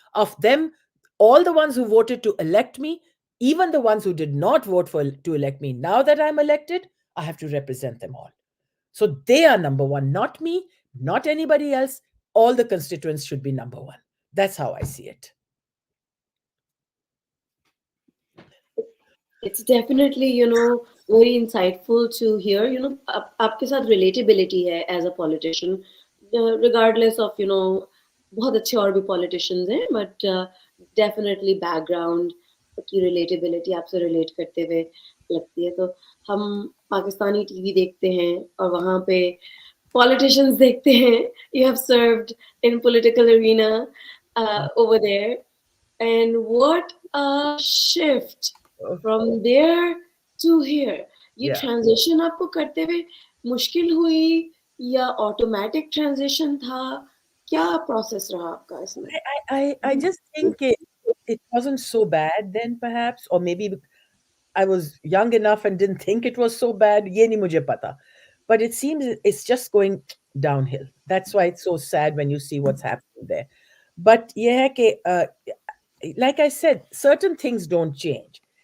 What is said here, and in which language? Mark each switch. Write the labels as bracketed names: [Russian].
[English] Of them, all the ones who voted to elect me, even the ones who did not vote to elect me, now that I'm elected, I have to represent them all. So they are number one, not me, not anybody else. All the constituents should be number one. That's how I see it. It's definitely, very insightful to hear. [Hindi] आपके साथ relatability है [English] as a politician, regardless of, [Hindi] बहुत अच्छे और भी politicians हैं, [English] but definitely [Hindi] background की relatability आपसे relate करते हुए लगती है. तो हम पाकिस्तानी TV देखते हैं और वहाँ पे politicians देखते हैं. [English] You have served in political arena over there, and what a shift from there to here. [Hindi] ये [English] Yeah. [Hindi] transition आपको करते हुए मुश्किल हुई या automatic transition था? क्या process रहा आपका इसमें? [English] I just think it wasn't so bad then, perhaps, or maybe I was young enough and didn't think it was so bad. [Hindi] Ye nahi mujhe pata. [English] But it seems it's just going downhill. That's why it's so sad when you see what's happening there. But yeah, like I said, certain things don't change.